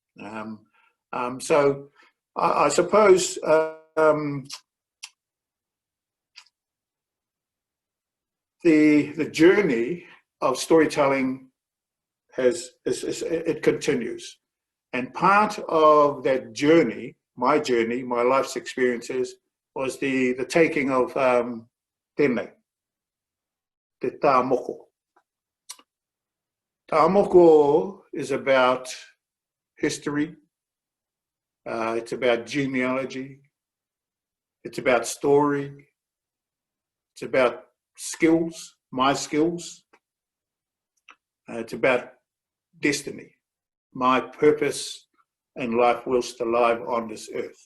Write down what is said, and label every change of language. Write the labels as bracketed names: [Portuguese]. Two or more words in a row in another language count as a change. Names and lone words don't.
[English] So I suppose the journey of storytelling it continues. And part of that journey, my life's experiences, was the taking of [Māori] tēnei, te tā moko. Tā moko [English] is about history, it's about genealogy, it's about story, it's about skills, my skills, it's about destiny, my purpose in life whilst alive on this earth.